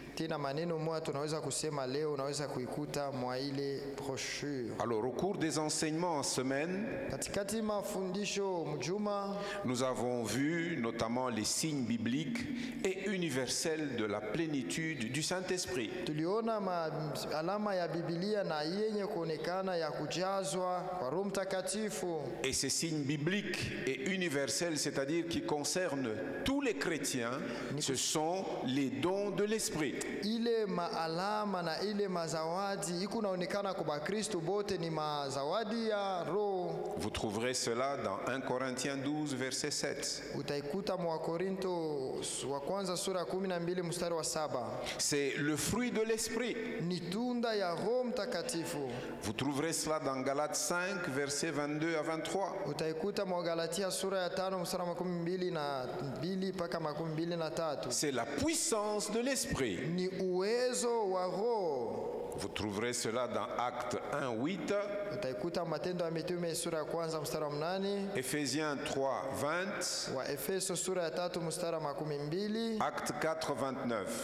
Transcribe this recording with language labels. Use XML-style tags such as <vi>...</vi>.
<sw>Tena maneno moja tunaweza kusema leo unaweza kuikuta mwa ile brochure.</sw> <fr>Alors, au cours des enseignements en semaine,</fr> <sw>Katikati mafundisho mjuma,</sw> <fr>nous avons vu notamment les signes bibliques et universels de la plénitude du Saint-Esprit.</fr> <sw>tuliona alama ya Biblia na yenye kuonekana ya kujazwa kwa Roho Roho Mtakatifu.</sw> <fr>Et ces signes bibliques et universels, c'est-à-dire qui concernent tous les chrétiens, ce sont les dons de l'Esprit.</fr> <sw>Ile maalama na ile mazawadi iko naonekana kwa Bakristo bote ni mazawadi ya Roho.</sw> <fr>Vous trouverez cela dans 1 Corinthiens 12, verset 7.</fr> <sw>Utaikuta mwa Korinto wa kwanza sura ya 12 mstari wa 7.</sw> <fr>C'est le fruit de l'Esprit.</fr> <sw>Ni tunda ya Roho Mtakatifu.</sw> <fr>Vous trouverez cela dans Galates 5, versets 22 à 23.</fr> <sw>Utaikuta mwa Galatia sura ya 5 mstari wa 22 mpaka 23.</sw> <fr>C'est la puissance de l'Esprit.</fr> <sw>Ni uwezo wa Roho.</sw> <fr>Vous trouverez cela dans Actes 1, 8.</fr> <sw>Utaikuta Matendo ya Mitume sura ya kwanza mstari wa 8.</sw> <fr>Ephésiens 3, 20.</fr> <sw>Wa Efeso sura ya 3 mstari wa 12.</sw> <fr>Acte 4, 29.</fr>